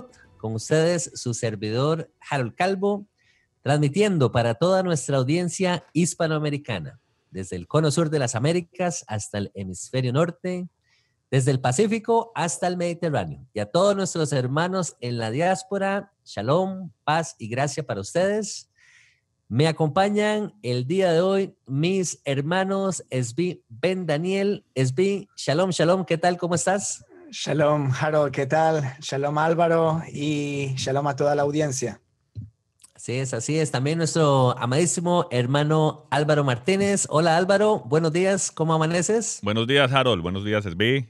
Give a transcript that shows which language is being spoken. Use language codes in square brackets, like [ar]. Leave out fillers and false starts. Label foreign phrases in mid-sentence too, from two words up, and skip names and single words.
[es] Con ustedes, su servidor Harold Calvo, transmitiendo para toda nuestra audiencia hispanoamericana, desde el cono sur de las Américas hasta el hemisferio norte, desde el Pacífico hasta el Mediterráneo. Y a todos nuestros hermanos en la diáspora, shalom, paz y gracia para ustedes. Me acompañan el día de hoy mis hermanos Esbi Ben Daniel. Esbi, shalom, shalom, ¿qué tal? ¿Cómo estás? Shalom, Harold, ¿qué tal? Shalom, Álvaro, y shalom a toda la audiencia. Así es, así es. También nuestro amadísimo hermano Álvaro Martínez. Hola, Álvaro, buenos días, ¿cómo amaneces? Buenos días, Harold. Buenos días, Esbi.